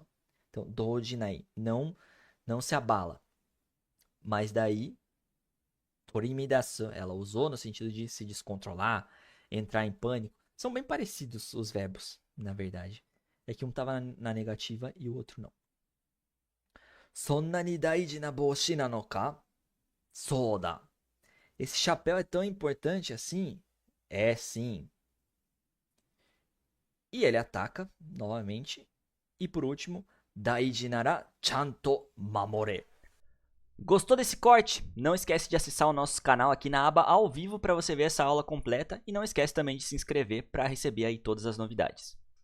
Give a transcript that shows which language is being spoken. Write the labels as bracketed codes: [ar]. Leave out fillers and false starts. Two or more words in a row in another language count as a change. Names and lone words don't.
[pt] Então, dojinai, não se abala. Mas daí, torimidasu, ela usou no sentido de se descontrolar, entrar em pânico. São bem parecidos os verbos, na verdade. É que um estava na negativa e o outro não. [ja] そんなに大事な帽子なのか? [pt] Soda. Esse chapéu é tão importante assim? É sim. E ele ataca novamente. E por último, [ja] 大事ならちゃんと守れ. [pt] Gostou desse corte? Não esquece de acessar o nosso canal aqui na aba ao vivo para você ver essa aula completa. E não esquece também de se inscrever para receber aí todas as novidades.